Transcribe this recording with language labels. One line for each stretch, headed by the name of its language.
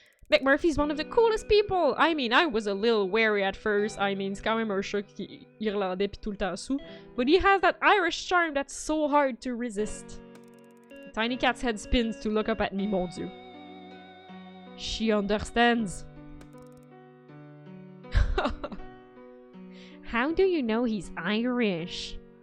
English: McMurphy's one of the coolest people. I mean, I was a little wary at first. I mean,
French: c'est quand même un chat qui est irlandais pis tout le temps sous.
English: But he has that Irish charm that's so hard to resist. The tiny cat's head spins to look up at me,
French: mon Dieu.
English: She understands. How do you know he's Irish?